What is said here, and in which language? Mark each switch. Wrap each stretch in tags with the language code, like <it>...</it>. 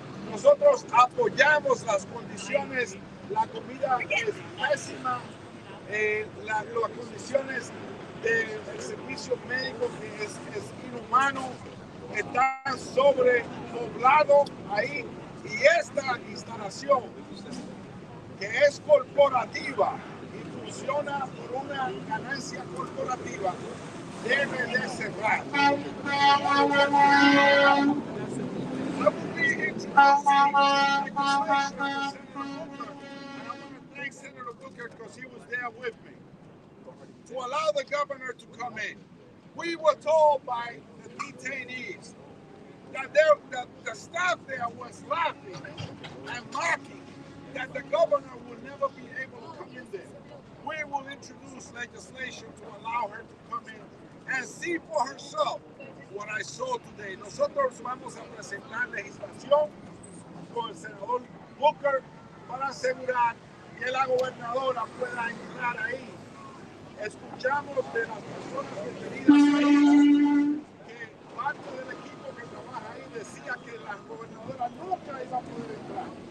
<es>Nosotros apoyamos las condiciones, la comida es pésima, las condiciones del servicio médico que es inhumano, está sobrepoblado ahí, y esta instalación que es corporativa y funciona por una ganancia corporativa debe de cerrar.</es> <en>I will be introducing legislation to Senator Booker, and I want to thank Senator Booker because he was there with me, to allow the governor to come in. We were told by the detainees that the staff there was laughing and mocking that the governor will never be able to come in there. We will introduce legislation to allow her to come in and see for herself what I saw today.</en> <es>Nosotros vamos a presentar legislación con el senador Booker para asegurar que la gobernadora pueda entrar ahí. Escuchamos de las personas detenidas ahí que parte del equipo que trabaja ahí decía que la gobernadora nunca iba a poder entrar.</es>